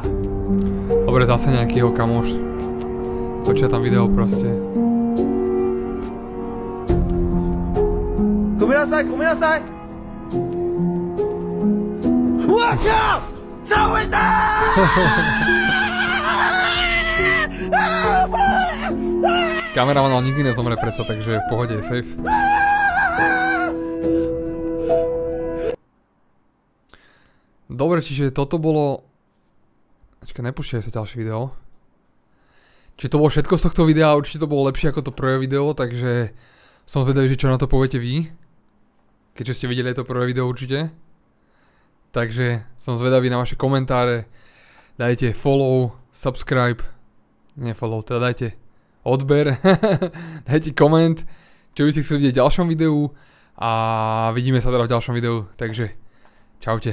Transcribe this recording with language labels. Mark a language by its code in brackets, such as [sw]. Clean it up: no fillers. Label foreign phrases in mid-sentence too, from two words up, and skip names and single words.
[sk] Dobre, zase nejaký jeho kamoš. Točia tam video proste. [ja] ごめんなさい。 [zh] 我靠！超伟大！ [sk] Kameraman ale nikdy nezomre predsa, takže v pohode je safe. Dobre, čiže toto bolo... Počkaj, nepúšťaj sa ďalšie video. Čiže to bolo všetko z tohto videa, určite to bolo lepšie ako to prvé video, takže som zvedavý, že čo na to poviete vy. Keďže ste videli to prvé video určite. Takže som zvedavý na vaše komentáre. Dajte [en] follow, subscribe. [sk] Nie follow, teda dajte odber. Dajte koment, čo by ste chceli vidieť v ďalšom videu. A vidíme sa teda v ďalšom videu, takže čaute.